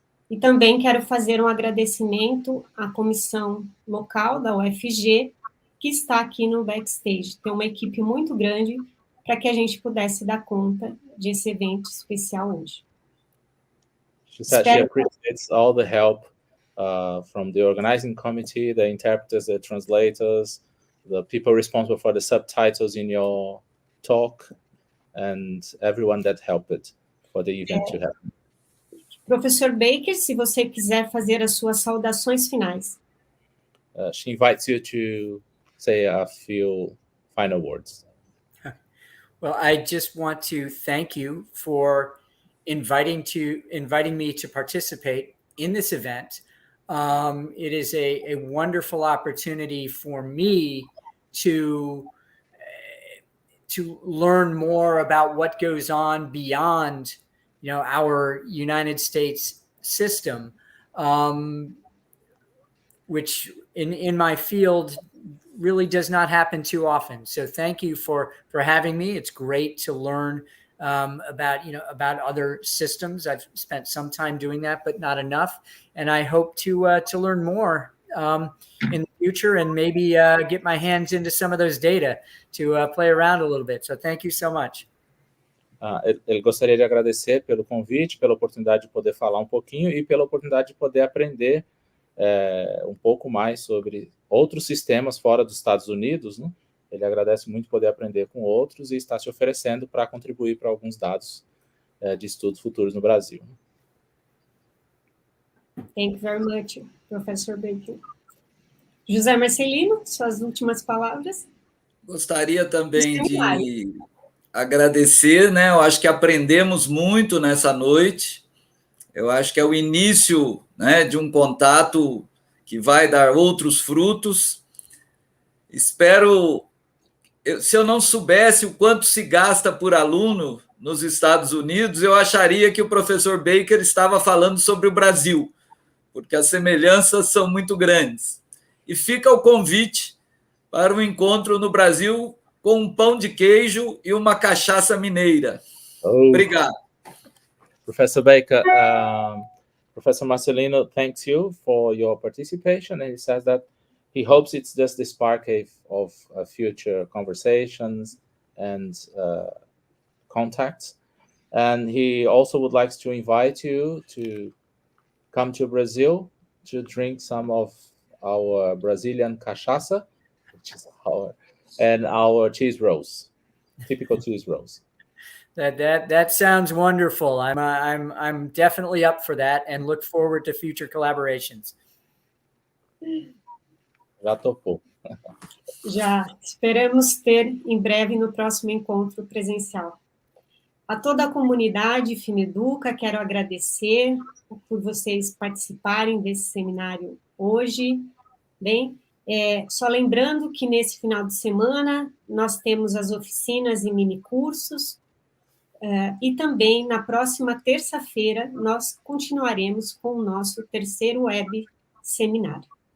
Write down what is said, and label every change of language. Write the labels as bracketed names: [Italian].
[Portuguese] E também quero fazer um agradecimento à comissão local da UFG, que está aqui no backstage. Tem uma equipe muito grande para que a gente pudesse dar conta desse evento especial hoje. [English] She said she appreciates all the help from the organizing committee, the interpreters, the translators, the people responsible for the subtitles in your talk, and everyone that helped for the event to happen. [Portuguese] Professor Baker, se você quiser fazer as suas saudações finais. [English] She invites you to say a few final words. Well, I just want to thank you for inviting me to participate in this event. It is a wonderful opportunity for me to learn more about what goes on beyond, our United States system, which in my field really does not happen too often. So thank you for having me. It's great to learn about other systems. I've spent some time doing that, but not enough. And I hope to learn more in the future and maybe get my hands into some of those data to play around a little bit. So thank you so much. [Portuguese] Ele gostaria de agradecer pelo convite, pela oportunidade de poder falar um pouquinho e pela oportunidade de poder aprender um pouco mais sobre outros sistemas fora dos Estados Unidos, né? Ele agradece muito poder aprender com outros e está se oferecendo para contribuir para alguns dados de estudos futuros no Brasil. [English] Thank you very much, Professor Baker. [Portuguese] José Marcelino, suas últimas palavras. Gostaria também de agradecer, né? Eu acho que aprendemos muito nessa noite. Eu acho que é o início, né, de um contato que vai dar outros frutos. Espero, se eu não soubesse o quanto se gasta por aluno, nos Estados Unidos, eu acharia que o professor Baker estava falando sobre o Brasil, porque as semelhanças são muito grandes. E fica o convite para um encontro no Brasil com um pão de queijo e uma cachaça mineira. Obrigado. [English] Professor Baker, Professor Marcelino thanks you for your participation, and he says that he hopes it's just the spark of future conversations and contacts. And he also would like to invite you to come to Brazil to drink some of our Brazilian cachaça, which is our cheese rolls, typical cheese rolls. That sounds wonderful. I'm definitely up for that and look forward to future collaborations. [Portuguese] Já topou. Já esperamos ter em breve no próximo encontro presencial. A toda a comunidade FINEDUCA, quero agradecer por vocês participarem desse seminário hoje. Bem, só lembrando que nesse final de semana nós temos as oficinas e minicursos, e também na próxima terça-feira nós continuaremos com o nosso terceiro web seminário.